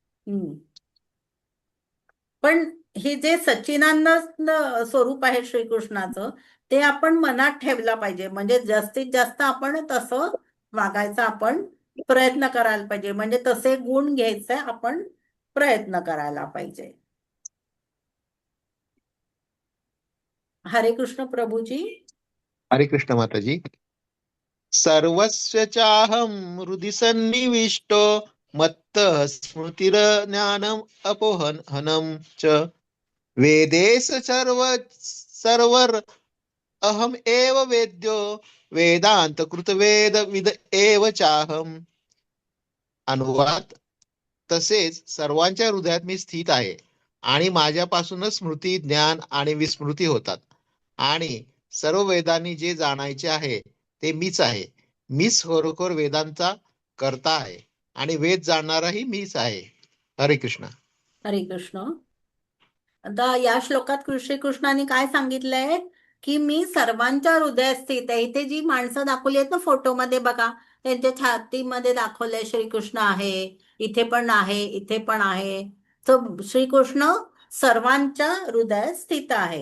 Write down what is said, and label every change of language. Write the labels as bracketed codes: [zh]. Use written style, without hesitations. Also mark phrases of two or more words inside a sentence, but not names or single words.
[mr] पण हे जे सच्चिदानंद स्वरूप आहे श्रीकृष्णाचं, ते आपण मनात ठेवलं पाहिजे. म्हणजे जास्तीत जास्त आपण तसं वागायचा आपण प्रयत्न करायला पाहिजे, म्हणजे तसे गुण घ्यायचे आपण प्रयत्न करायला पाहिजे. हरे कृष्ण प्रभूजी. हरे कृष्ण माताजी. [sa] सर्वस्य चाहं हृदि सन्निविष्टो मत्तः स्मृतिर्ज्ञानम् अपोहनं च वेदेश सर्वर अहम एव वेद्यो वेदांत कृत वेद विद एव चाहम. [mr] अनुवाद: तसेच सर्वांच्या हृदयात मी स्थित आहे आणि माझ्यापासूनच स्मृती, ज्ञान आणि विस्मृती होतात, आणि सर्व वेदांनी जे जाणायचे आहे ते मीच आहे. मीच खरोखर वेदांचा कर्ता आहे आणि वेद जाणणाराही मीच आहे. हरे कृष्ण. हरे कृष्ण. आता या श्लोकात श्रीकृष्णाने काय सांगितलंय, की मी सर्वांच्या हृदयात स्थित आहे. इथे जी माणसं दाखवली आहेत ना फोटोमध्ये बघा, त्यांच्या छातीमध्ये दाखवलंय श्रीकृष्ण आहे, इथे पण आहे, इथे पण आहे. तर श्रीकृष्ण सर्वांच्या हृदयात स्थित आहे.